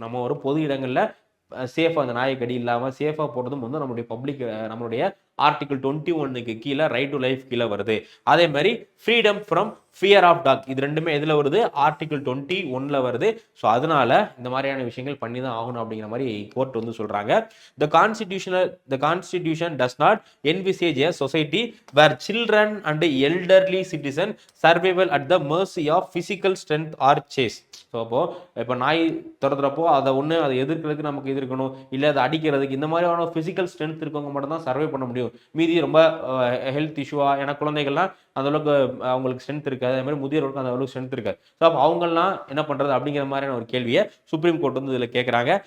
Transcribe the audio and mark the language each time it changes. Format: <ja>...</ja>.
<ta>நம்ம ஒரு பொது இடங்களில் சேஃபாக அந்த நாயை கடி இல்லாமல் சேஃபாக போடுறதும் வந்து நம்மளுடைய ஆர்டிகல் 21க்கு கீழே</ta> <en>right to life</en> <ta>கீழே வருது. அதே மாதிரி</ta> <en>Freedom from fear of talk.</en> <ta>இது ரெண்டுமே எதில் வருது? ஆர்டிகல் 21ல வருது. ஸோ அதனால இந்த மாதிரியான விஷயங்கள் பண்ணி தான் ஆகணும் அப்படிங்கிற மாதிரி கோர்ட் வந்து சொல்றாங்க.</ta> <en>The constitution does not envisage a society where children and elderly citizens survival at the mercy of physical strength or chase.</en> <ta>So இப்போ நாய் துரத்துறப்போ அதை அதை எதிர்க்கிறதுக்கு நமக்கு இது இருக்கணும், இல்லை அதை அடிக்கிறதுக்கு இந்த மாதிரியான ஃபிசிக்கல் ஸ்ட்ரென்த் இருக்கவங்க மட்டும் தான் சர்வே பண்ண முடியும். மீதி ரொம்ப ஹெல்த் இஷ்யூவா, ஏன்னா குழந்தைகள்லாம் அந்த அளவுக்கு அவங்களுக்கு ஸ்ட்ரென்த் இருக்காது, அதே மாதிரி முதியோருக்கு அந்த அளவுக்கு ஸ்ட்ரென்த் இருக்காது. ஸோ அப்போ அவங்கெல்லாம் என்ன பண்ணுறது அப்படிங்கிற மாதிரியான ஒரு கேள்வியை சுப்ரீம் கோர்ட் வந்து இதில் கேட்குறாங்க.</ta>